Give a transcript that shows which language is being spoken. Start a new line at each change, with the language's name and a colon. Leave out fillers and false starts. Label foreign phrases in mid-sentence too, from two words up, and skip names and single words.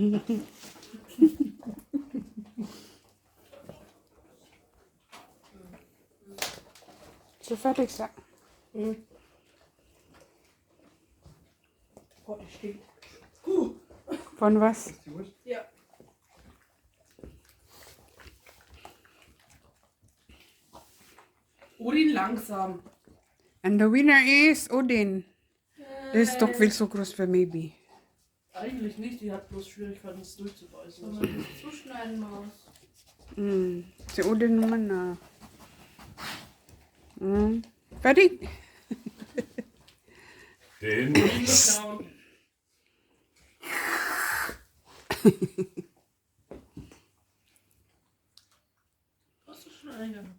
German: So fertig sein. Boah, der stinkt. Von was? Ist die Wurst? Ja. Udin langsam.
English: And the winner is Udin.
German: Das ist doch viel zu groß für Maybe. Eigentlich nicht, die hat bloß Schwierigkeiten, es durchzubeißen. Wenn man das zuschneiden muss.
Filipino: Si Udin naman na.
German: Fertig? Den. Schauen. Was ist schon eingegangen?